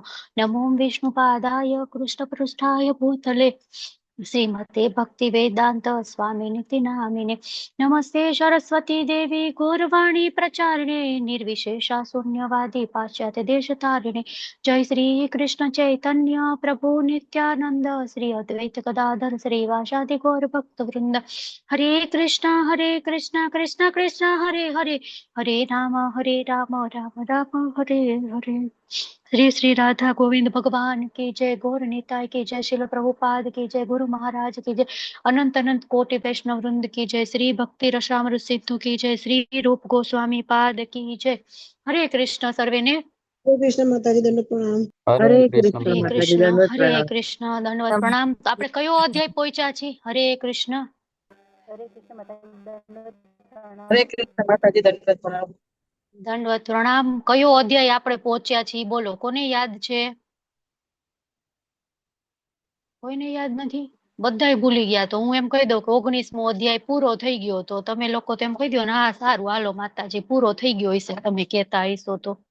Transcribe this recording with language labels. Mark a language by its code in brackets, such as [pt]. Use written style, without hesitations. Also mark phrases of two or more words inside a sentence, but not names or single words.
[sa] नमो विष्णुपादाय कृष्णपृष्ठाय भूतले श्रीमते भक्ति वेदांत स्वामिनिति नामिने. नमस्ते सरस्वती देवी गौरवाणी प्रचारिणे निर्विशेषा शून्यवादी पाश्चात्य देशतारिणे. जय श्री कृष्ण चैतन्य प्रभु नित्यानंद श्री अद्वैत गदाधर श्रीवासादि गौर भक्त वृंद. हरे कृष्णा कृष्ण कृष्ण हरे हरे हरे राम राम राम हरे हरे. [hi] श्री श्री राधा गोविंद भगवान की जय. गौर निताय की जय. शिल प्रभुपाद की जय. गुरु महाराज की जय. अनंत अनंत कोटि वैष्णव वृंद की जय. श्री भक्ति रसामृत सिंधु की जय. श्री रूप गोस्वामी पाद की जय. [gu] હરે કૃષ્ણ સર્વે ને. [hi] हरे कृष्ण माताजी दंड प्रणाम. हरे कृष्ण हरे माताजी कृष्ण दंडवत हरे प्रणाम. कृष्ण दंडवत प्रणाम. [gu] આપણે કયો અધ્યાય પહોંચ્યા છીએ? હરે કૃષ્ણ. [hi] हरे कृष्ण माताजी दंडवत प्रणाम. [gu] દંડવત પ્રણામ. કયો અધ્યાય આપણે પહોંચ્યા છીએ બોલો, કોને યાદ છે? કોઈને યાદ નથી? બધાય ભૂલી ગયા. તો હું એમ કહી દઉં કે 19મો અધ્યાય પૂરો થઈ ગયો. તો તમે લોકો તો એમ કહી દો ને હા સારું હાલો માતાજી પૂરો થઈ ગયો હશે, તમે કહેતા હશો તો.